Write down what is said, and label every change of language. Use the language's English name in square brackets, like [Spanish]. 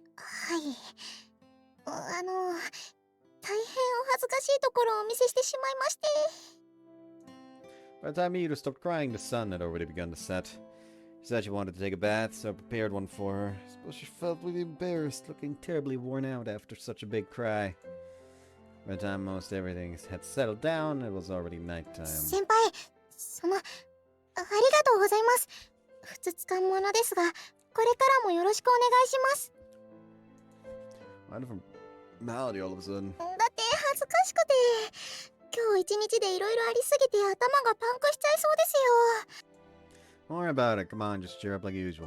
[Japanese] はい大変お恥ずかしいところをお見せしてしまいまして [English] By the time Mihiro stopped crying, the sun had already begun to set. She said she wanted to take a bath, so I prepared one for her. I suppose she felt really embarrassed, looking terribly worn out after such a big cry. By the time most everything had settled down, it was already nighttime. [Japanese] 先輩ありがとうございますふつつか者ですがこれからもよろしくお願いします [English] Why different melody all of a sudden? [Japanese] だって恥ずかしくて今日一日でいろいろありすぎて頭がパンクしちゃいそうですよ [English] Don't worry about it. Come on, just cheer up like usual.